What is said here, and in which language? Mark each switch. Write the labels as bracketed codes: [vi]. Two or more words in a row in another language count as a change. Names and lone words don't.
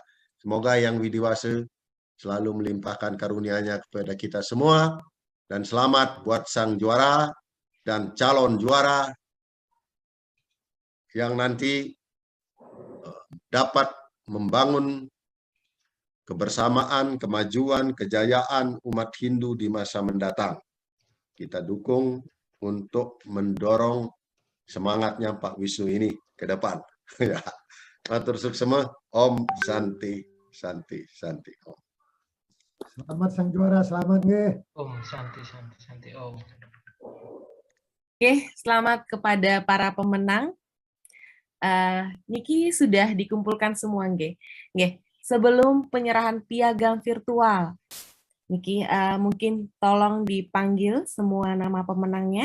[id] Semoga Yang Widiwasa selalu melimpahkan karunia-Nya kepada kita semua, dan selamat buat sang juara dan calon juara yang nanti dapat membangun kebersamaan, kemajuan, kejayaan umat Hindu di masa mendatang. Kita dukung untuk mendorong semangatnya Pak Wisnu ini ke depan. Ya, [ban] matur suksema. [sa] Om Santi, Santi, Santi. Om. [id] Selamat sang juara, selamat nggih. [sa] Om Santi, Santi, Santi. Om. [id] Oke, selamat kepada para pemenang. Niki sudah dikumpulkan semua nggih. Nggih, sebelum penyerahan piagam virtual, Niki mungkin tolong dipanggil semua nama pemenangnya.